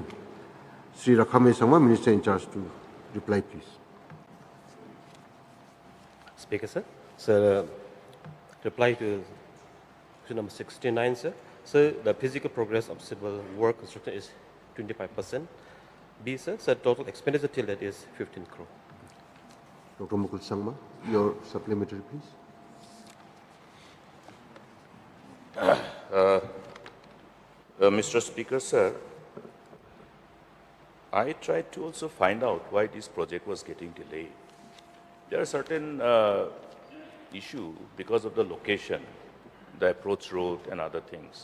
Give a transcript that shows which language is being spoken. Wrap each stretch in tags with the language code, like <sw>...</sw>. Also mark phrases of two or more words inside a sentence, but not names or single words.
<en>Sri Rakhame Sangma, Minister in charge, to reply, please. Speaker, sir. Sir, reply to question number 69, sir. So the physical progress of civil work construction is 25%. B, sir, so total expenditure till that is 15 crore. Dr. Mukul Sangma, your supplementary, please. Mr. Speaker, sir, I tried to also find out why this project was getting delayed. There are certain issues because of the location, the approach road and other things.</en>